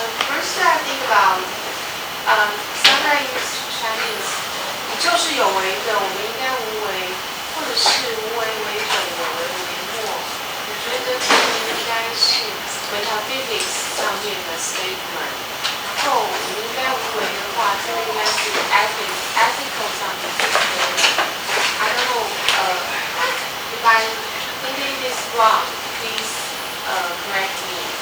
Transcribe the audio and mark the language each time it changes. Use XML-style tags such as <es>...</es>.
<en>First, I think about sometimes use Chinese.</en> <zh>你就是有为的，我们应该无为，或者是无为为本，有为为末。我觉得这个应该是 metaphysics 上面的 statement。然后我们应该无为的话，这个应该是 ethical 上面的。</zh> <en>I don't know. If I'm thinking this wrong, please correct me.</en>